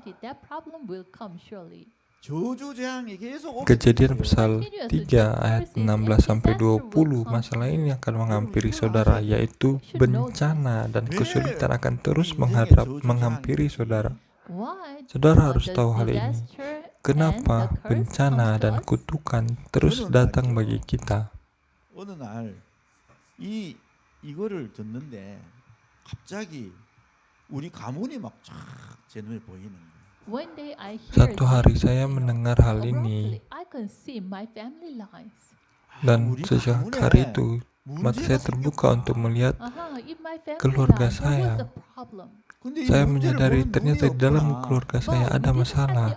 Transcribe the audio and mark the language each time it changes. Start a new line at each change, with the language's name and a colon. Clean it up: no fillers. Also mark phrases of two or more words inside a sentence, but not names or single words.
Indonesian: Kejadian pasal 3 ayat 16 sampai 20, masalah ini akan menghampiri saudara, yaitu bencana dan kesulitan akan terus menghampiri saudara. Saudara harus tahu hal ini. Kenapa bencana dan kutukan terus datang bagi kita?
Korean: 어느 날 이거를 듣는데 갑자기 우리 가문이 막 쫙 제 눈에 보이는 거예요.
Indonesian: Satu hari saya mendengar hal ini, dan sejak hari itu mata saya terbuka untuk melihat keluarga saya. Saya menyadari ternyata di dalam keluarga saya ada masalah.